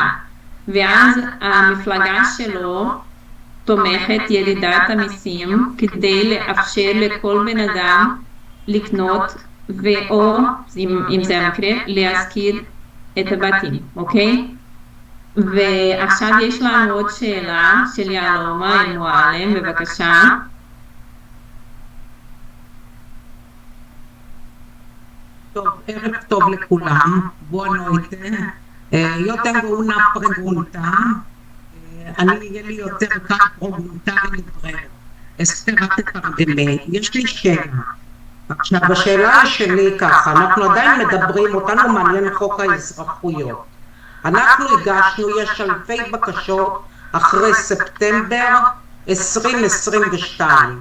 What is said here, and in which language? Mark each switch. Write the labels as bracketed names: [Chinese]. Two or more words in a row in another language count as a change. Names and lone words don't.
[Hebrew] ואז המפלגה שלו תומכת ירידת המיסים כדי לאפשר לכל בן אדם לקנות, ואו, אם זה המקרה, להשכיר את הבתים, אוקיי? ועכשיו יש לנו עוד שאלה של יהלומה מועלם, בבקשה. טוב, ערב טוב לכולם, [Portuguese] boa noite. Eu tenho uma pergunta, [Hebrew] יהיה לי יותר קל פרוגנטרי לברר. אסתר, תתרגמי, יש לי שאלה. עכשיו, השאלה שלי ככה, אנחנו עדיין מדברים, אותנו מעניין חוק האזרחויות. אנחנו הגשנו, יש אלפי בקשות אחרי ספטמבר 2022.